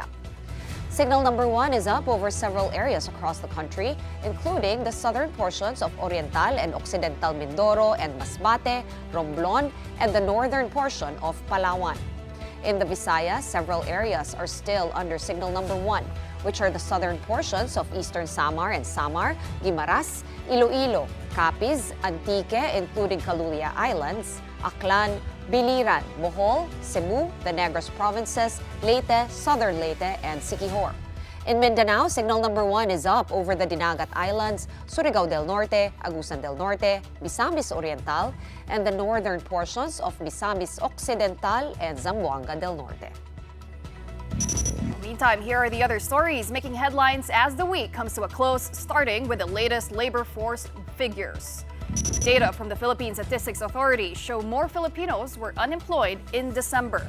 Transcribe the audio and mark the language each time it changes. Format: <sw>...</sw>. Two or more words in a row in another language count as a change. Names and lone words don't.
<en>Signal number 1 is up over several areas across the country, including the southern portions of Oriental and Occidental Mindoro and Masbate, Romblon, and the northern portion of Palawan. In the Visayas, several areas are still under signal number 1, which are the southern portions of eastern Samar and Samar, Guimaras, Iloilo, Capiz, Antique, including Calulia Islands, Aklan, Biliran, Bohol, Cebu, the Negros provinces, Leyte, southern Leyte, and Siquijor. In Mindanao, signal number 1 is up over the Dinagat Islands, Surigao del Norte, Agusan del Norte, Misamis Oriental, and the northern portions of Misamis Occidental and Zamboanga del Norte. Meantime, here are the other stories making headlines as the week comes to a close, starting with the latest labor force figures. Data from the Philippine Statistics Authority show more Filipinos were unemployed in December.</en>